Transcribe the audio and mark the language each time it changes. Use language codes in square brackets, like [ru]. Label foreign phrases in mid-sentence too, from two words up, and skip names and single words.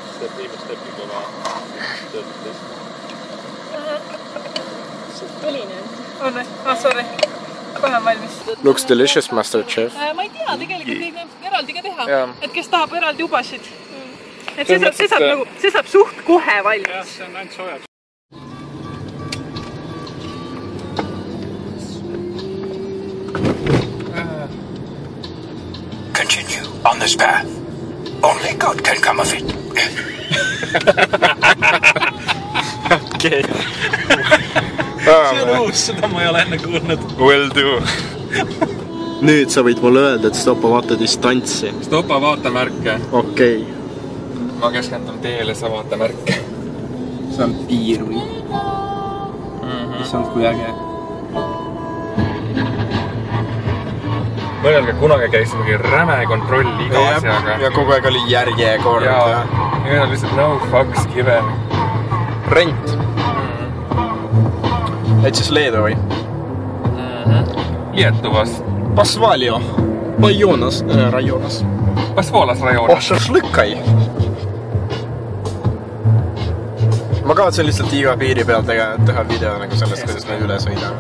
[et] Põline on. On, sorry. Kohe on valmis. [en] Looks delicious, Master Chef. [et] Ma ei tea, tegelikult neid eraldi ka teha. Jaa. Et kes tahab eraldi ubasid. Et see saab suht kohe valmis. Jah, see on ainult soojad. [en] Continue on this path. Only good can come of it. [et] Okei. See on uus, seda ma ei ole enne kuulnud. [en] Will do. [et] Nüüd sa võid mulle öelda, et stopa vaata distantsi. Stopa vaata märke. Okei. Ma keskendun teele, sa vaata märke. See on piir või? See on kui äge. Mõnelge kunagi käis mingi räme kontroll iga asjaga. Ja kogu aeg oli järjekord. Ja meil on lihtsalt [en] no fucks given. [et] Rent. Et siis Leedu või? Lietuvas. Pasvalio. Rajonas. Pasvolas rajonas. Oh, šašlõkai. Ma kavatsen lihtsalt iga piiri peal teha video nagu sellest, kuidas me üle sõidame.